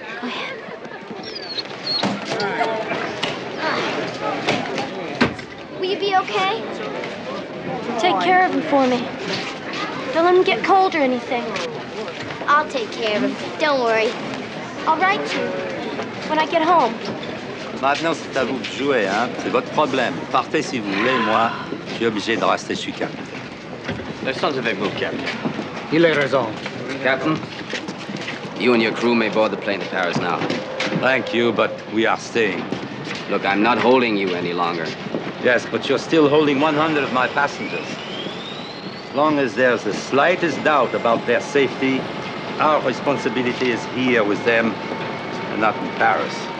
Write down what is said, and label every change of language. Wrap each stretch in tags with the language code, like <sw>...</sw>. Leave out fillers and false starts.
<en>Go ahead. Will you be okay? Take care of him for me. Don't let him get cold or anything. I'll take care of him. Don't worry. I'll write you when I get home.</en> <fr>Maintenant, c'est à vous de jouer, hein? C'est votre problème. Partez si vous voulez, moi, je suis obligé de rester sur Captain. Laissons avec vous, Captain. Il a raison.</fr> <en>Captain, you and your crew may board the plane to Paris now. Thank you, but we are staying. Look, I'm not holding you any longer. Yes, but you're still holding 100 of my passengers. As long as there's the slightest doubt about their safety, our responsibility is here with them and not in Paris.</en>